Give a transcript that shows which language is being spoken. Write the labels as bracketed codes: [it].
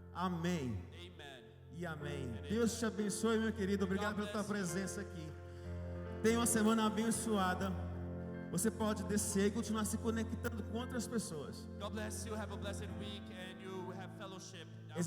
[pt] Amém [en] Amen. [pt] e amém. Deus te abençoe, meu querido. Obrigado pela tua presença aqui. Tenha uma semana abençoada. Você pode descer e continuar se conectando com outras pessoas, [en] God bless you. Have a blessed week and you have fellowship downstairs.